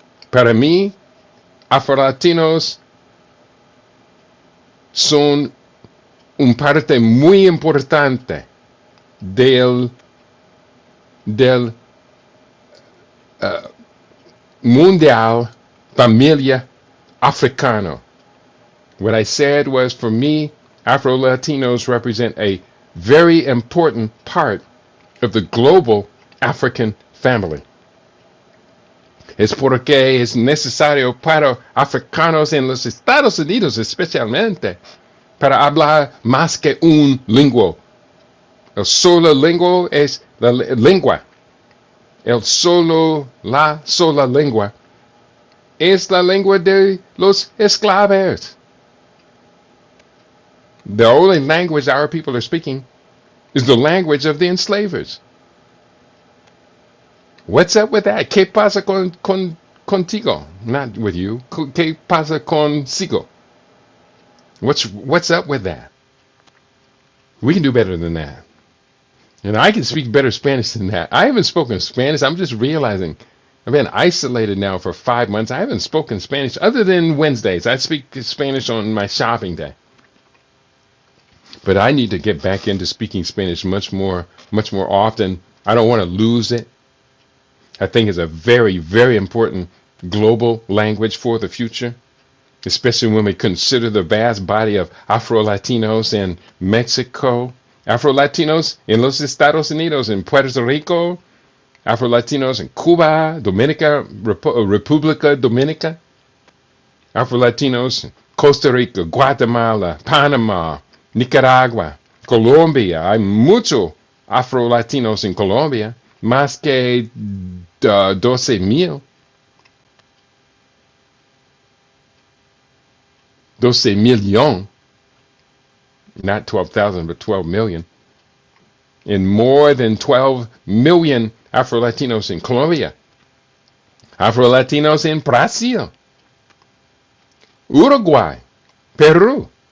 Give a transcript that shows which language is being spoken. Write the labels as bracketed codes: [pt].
[es] Para mí, Afro-Latinos son un parte muy importante del mundial familia africano. [en] What I said was, for me, Afro-Latinos represent a very important part of the global African family. [es] Es porque es necesario para africanos en los Estados Unidos especialmente para hablar más que un lengua. El solo lengua es la lengua. La sola lengua es la lengua de los esclavos. [en] The only language our people are speaking is the language of the enslavers. What's up with that? [es] ¿Qué pasa contigo? [en] Not with you. [es] ¿Qué pasa consigo? [en] What's up with that? We can do better than that. And I can speak better Spanish than that. I haven't spoken Spanish. I'm just realizing I've been isolated now for 5 months. I haven't spoken Spanish other than Wednesdays. I speak Spanish on my shopping day. But I need to get back into speaking Spanish much more often. I don't want to lose it. I think it's a very, very important global language for the future, especially when we consider the vast body of Afro-Latinos in Mexico, Afro-Latinos in los Estados Unidos, in Puerto Rico, Afro-Latinos in Cuba, República Dominica, Afro-Latinos in Costa Rica, Guatemala, Panama, Nicaragua, Colombia. [es] Hay mucho Afro-Latinos en Colombia, más que 12,000. [en] 12 million, not 12,000, but 12 million, and more than 12 million Afro-Latinos in Colombia, Afro-Latinos in Brazil, Uruguay, Peru.